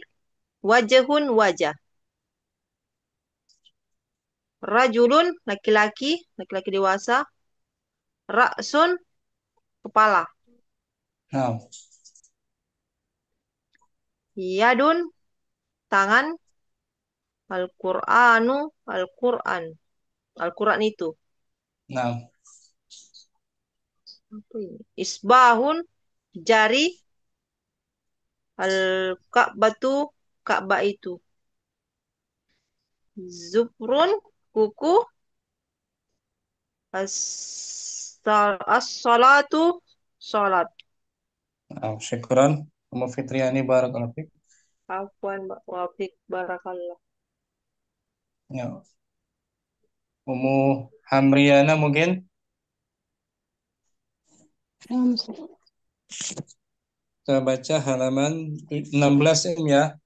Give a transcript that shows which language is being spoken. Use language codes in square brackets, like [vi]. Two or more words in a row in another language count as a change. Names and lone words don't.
[id] Wajahun, wajah. Rajulun, laki-laki. Laki-laki dewasa. Ra'sun, kepala. Nah, Yadun, tangan. Al-Qur'anu, Al-Qur'an. Al-Qur'an itu. nah, Apa ini? Isbahun, jari. Al-Ka'batu, Ka'bah itu. Zufrun, kuku. As-salatu, salat. nah, syukuran. Kamu Fitriani [ar] بارك الله فيك. [id] Afwan, Mbak Wafik, barakallah. Ya. Umu Hamriana mungkin kita baca halaman 16 ya.